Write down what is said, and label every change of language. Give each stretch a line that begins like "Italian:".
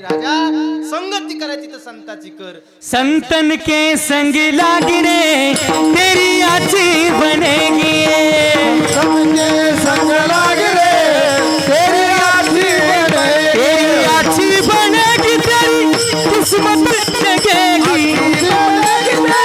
Marathi: राजा संगती करायची तर संताची कर.
Hindi: संतन के संग लागने तेरी अच्छी बनेगी, समझे संग लाग रे, तेरी आठी बनेगी, तेरी अच्छी बनेगी, तेरी किस्मत जगेगी.